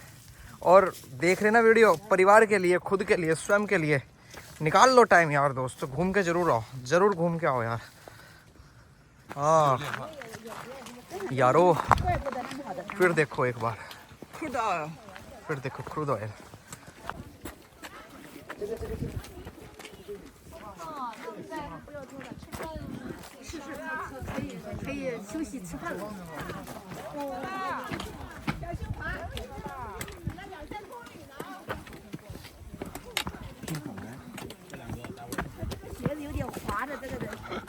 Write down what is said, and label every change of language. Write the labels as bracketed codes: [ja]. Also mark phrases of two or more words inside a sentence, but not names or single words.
[hi] और देख रहे ना वीडियो, परिवार के लिए, खुद के लिए, स्वयं के लिए निकाल लो टाइम यार दोस्तों, घूम के जरूर आओ, जरूर घूम के आओ यार। हाँ यारो, फिर देखो एक बार, फिर देखो [en] crude oil. [zh] 可以休息吃饭了。鞋子有点滑的，这个人。